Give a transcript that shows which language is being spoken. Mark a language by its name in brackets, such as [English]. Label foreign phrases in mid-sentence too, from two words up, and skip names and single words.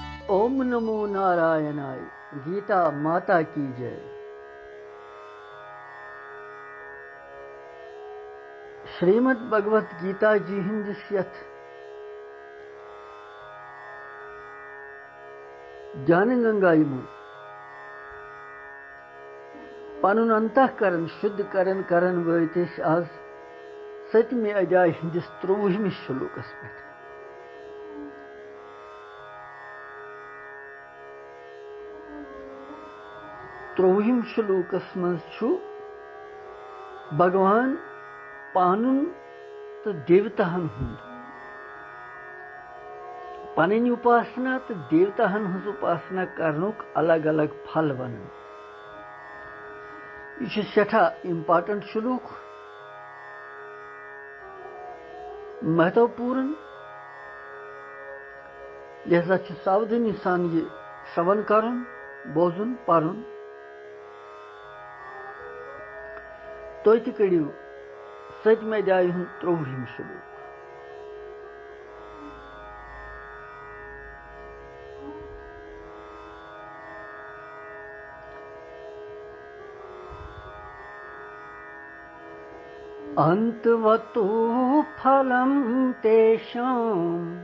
[Sanskrit] ओम नमो नारायणाय। [Hindi] गीता माता की जय। [Kashmiri] श्रीमद् भगवत गीता जी हिंदिस यथ ज्ञान गंगा यमु पनुन अंतःकरण शुद्ध करन वैतिश आज 7वें अध्याय हिंदिस 23वें श्लोकस पे। त्रोहिम श्लोकस मज भगवान पानुन तो देवताहन हुंद पन उपासना तो देवताहन हज उपासना करनुक अलग अलग फल वन। यह सठा इम्पार्टेंट श्लोक, महत्वपूर्ण, लिहाजा सावधानी सान ये श्रवण करन, बोजुन, परुन। तो कड़ियो 7वें अध्याय 23वें श्लोक। [Sanskrit] अंतवतो फलम तेषां